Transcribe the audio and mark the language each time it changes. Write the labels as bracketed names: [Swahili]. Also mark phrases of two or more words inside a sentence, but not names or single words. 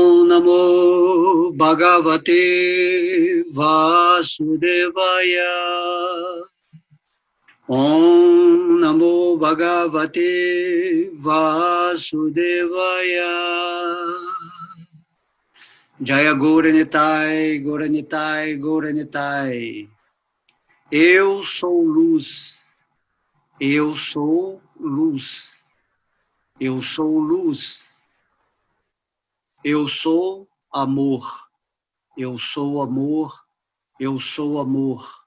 [Sanskrit] नमो भगवते वासुदेवाय. ॐ नमो भगवते वासुदेवाय. [Bangla] জয় গৌরনিতাই, গৌরনিতাই, গৌরনিতাই. [Portuguese] Eu sou luz. Eu sou luz. Eu sou luz. Eu sou amor. Eu sou amor. Eu sou amor.